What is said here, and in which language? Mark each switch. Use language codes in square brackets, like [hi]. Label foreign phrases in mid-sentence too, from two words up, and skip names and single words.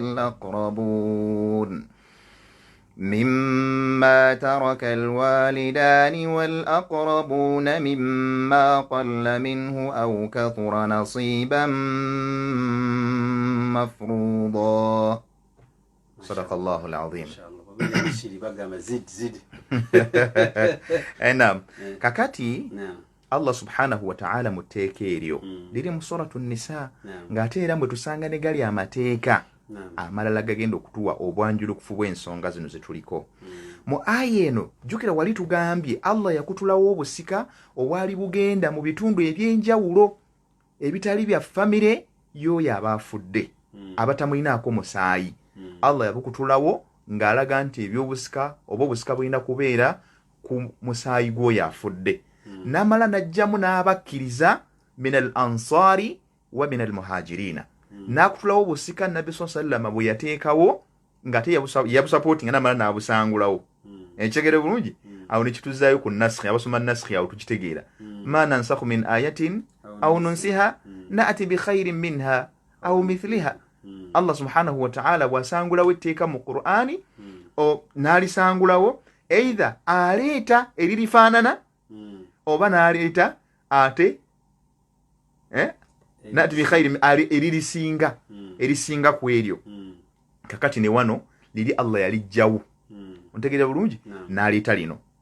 [ar] والأقربون مما قل منه أو كثر نصيبا مفروضا صدق الله العظيم [lg] نعم kakati [ar] الله سبحانه وتعالى [lg] muteeka eryo liri mu [ar] سورة النساء [lg] ng'ate era bwe tusanga ne gali amateeka amalala gagenda okutuwa obwanjulukufu bw'ensonga zino zetuliko mu aya eno jjukira wali tugambye Allah yakutulawo obusika obwali bugenda mu bitundu eby'enjawulo ebitali bya famire y'oyo abaafudde abatamulinaako musaayi Allah yabukutulawo ng'alaga nti ebyobusika oba obusika bulina kubeera ku musaayi gw'oyo afudde n'amala n'ajjamu n'abakkiriza [ar] من الأنصار ومن ال [lg] muhajirina n'akutulawo obusika Nabbi [ar] صلى الله عليه وسلم [lg] bwe yateekawo ng'ate yabusapootinga n'amala n'abusangulawo ekigere bulungi awo ne kituzaayo ku nasikhi abasoma nasikhi awo tukitegeera [ar] ما ننسخ من آية أو ننسها نأت بخير منها أو مثلها الله سبحانه وتعالى [lg] bw'asangulawo etteeka mu Qur'ani n'alisangulawo either aleeta eririfaanana oba n'aleeta ate [ar] نأت بخير [lg] eririsinga ku eryo kakati ne wano liri Allah yalijjawo ontegeera bulungi n'aleeta lino